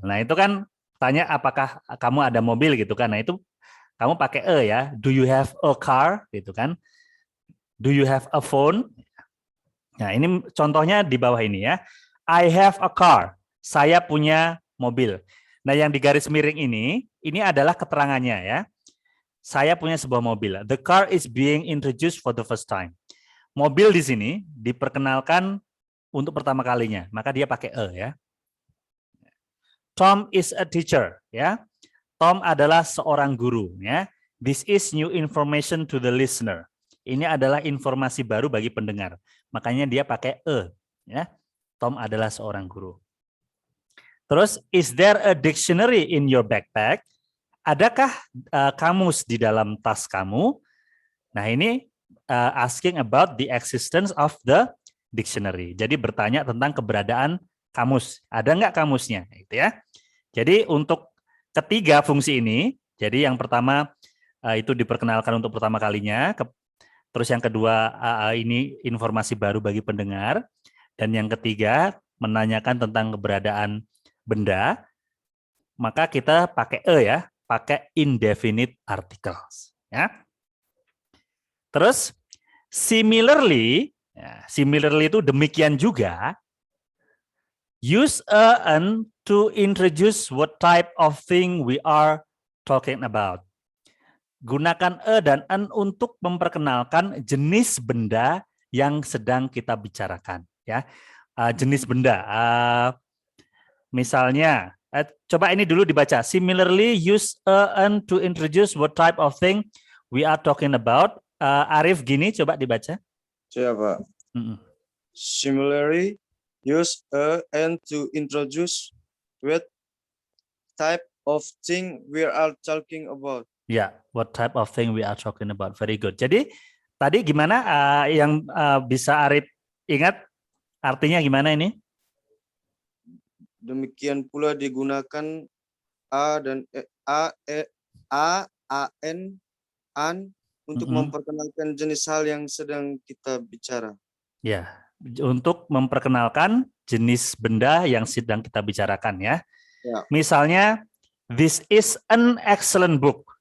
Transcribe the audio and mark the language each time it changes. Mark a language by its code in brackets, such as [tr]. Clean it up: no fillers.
[id] Nah, itu kan tanya apakah kamu ada mobil gitu kan. Nah, itu kamu pakai ya. [en] Do you have a car? [id] Gitu kan. [en] Do you have a phone? [id] Nah, ini contohnya di bawah ini ya. [en] I have a car. [id] Saya punya mobil. Nah, yang di garis miring ini adalah keterangannya ya. Saya punya sebuah mobil. [en] The car is being introduced for the first time. [id] Mobil di sini diperkenalkan untuk pertama kalinya, maka dia pakai ya. [en] Tom is a teacher, [id] ya. Tom adalah seorang guru, ya. [en] This is new information to the listener. [id] Ini adalah informasi baru bagi pendengar. Makanya dia pakai ya. Tom adalah seorang guru. Terus, [en] is there a dictionary in your backpack? [id] Adakah kamus di dalam tas kamu? Nah, ini [en] asking about the existence of the dictionary. [id] Jadi bertanya tentang keberadaan kamus. Ada nggak kamusnya? Gitu ya. Jadi untuk ketiga fungsi ini, jadi yang pertama itu diperkenalkan untuk pertama kalinya. Terus yang kedua ini informasi baru bagi pendengar. Dan yang ketiga menanyakan tentang keberadaan benda. Maka kita pakai ya, pakai indefinite articles. Ya. Terus similarly itu demikian juga. [en] Use a and to introduce what type of thing we are talking about. [id] Gunakan a dan an untuk memperkenalkan jenis benda yang sedang kita bicarakan. Ya, jenis benda. Misalnya, coba ini dulu dibaca. [en] Similarly, use an to introduce what type of thing we are talking about. [id] Arif gini, coba dibaca. Siapa? [en] Similarly, use and to introduce what type of thing we are talking about. Ya, what type of thing we are talking about. Very good. [id] Jadi tadi gimana yang bisa Arif ingat artinya gimana ini? Demikian pula digunakan an untuk memperkenalkan jenis hal yang sedang kita bicara. Ya, untuk memperkenalkan jenis benda yang sedang kita bicarakan ya. Ya. Misalnya, [en] this is an excellent book.